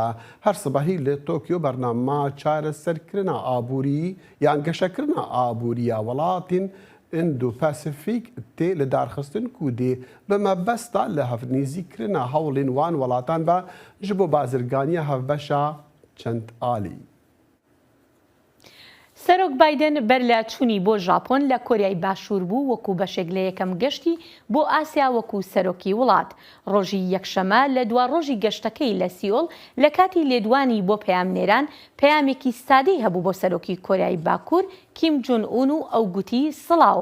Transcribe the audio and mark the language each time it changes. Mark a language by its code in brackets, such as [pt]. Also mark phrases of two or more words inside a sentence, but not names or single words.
[ku] Her sibehî li Tokyo bernama çareserkirina abûrî yan geşekirina abûriya welatên Indo-Pasifîk tê li darxistin ku dê bi mebesta li hevnîzîkirina hewlên wan welatan be ji bo bazirganiya hevbeşa چەند ئالی. [ckb] سەرۆک بایدن بەر لە چوونی بۆ ژاپۆن لە کۆریای باشوور بوو وەکو بەشێک لە یەکەم گەشتی بۆ ئاسیا وەکو سەرۆکی وڵات. ڕۆژی یەکشەمە لە دوا ڕۆژی گەشتەکەی لە سیۆڵ لە کاتی لێدوانی بۆ پەیامنێران پەیامێکی سادەی هەبوو بۆ سەرۆکی کۆریای باکوور کیم جۆن ئون و ئەو گوتی سڵاو.